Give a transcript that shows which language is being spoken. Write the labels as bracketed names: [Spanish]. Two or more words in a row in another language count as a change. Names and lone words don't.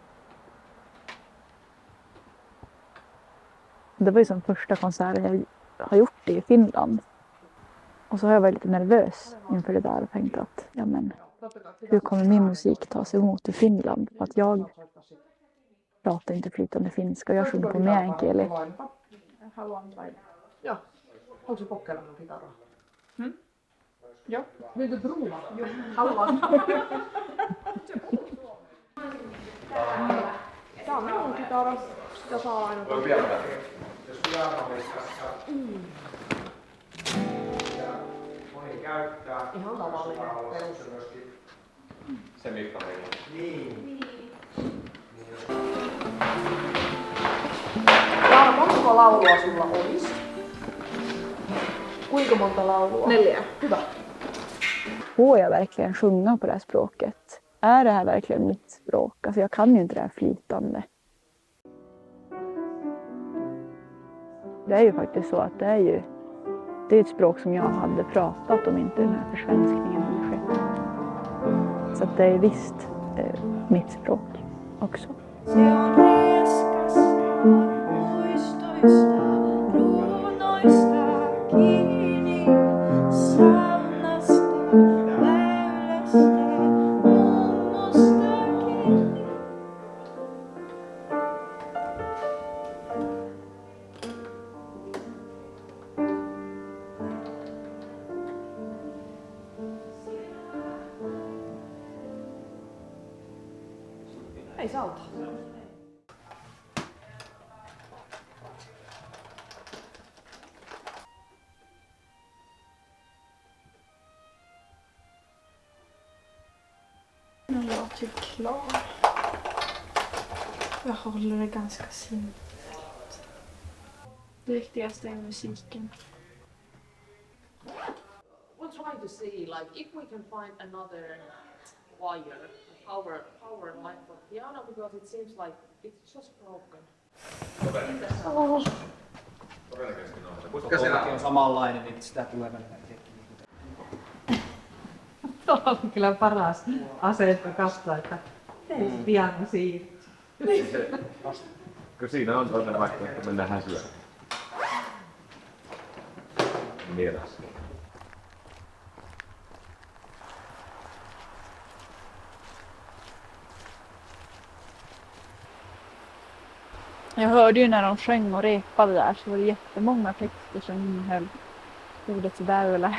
[Swedish] Det var ju som första konserten jag har gjort i Finland. Och så har jag varit lite nervös inför det där och tänkt att ja men, hur kommer min musik tas emot i Finland? För att jag pratar inte flytande finska. Jag sjunger på meänkieli. [Finnish] Ja, haluaisin kokeilla mun kitaraa. Joo. [Swedish] Vill du prova? [Finnish] Jo, haluan. Tää on minun kitara. Sitä saa aina ihan tavallinen perus. Se Mikko meillä. Jaana, montako laulua sulla olisi? Kuinka monta laulua? 4. Hyvä. [Swedish] Får jag verkligen sjunga på det här språket? Är det här verkligen mitt språk? Alltså jag kan ju inte det här flytande. Det är ju faktiskt så att det är ett språk som jag hade pratat om inte den här försvenskningen hade skett. Så att det är visst mitt språk också. [Finnish] Se on rieskasta muistoista, runoista kiinni, saunasta, väylästä, mummosta kiinni. Ei se auta. [Swedish] Nu är jag typ klar. Jag håller det ganska simpelt. Det viktigaste är musiken. [English] We'll try to see, like, if we can find another wire, power line for piano, because it seems like it's just broken. [Finnish] On samanlainen, niin sitä tulee välillä tekniikka. Tuolla on kyllä paras asento katsoa, että piano siirtyy. Kyllä siinä on toinen vaihtoehto mennä häsyä. Mielessä. [Swedish] Jag hörde ju när de sjöng och repade där så var det jättemånga texter som innehöll ordet vävla.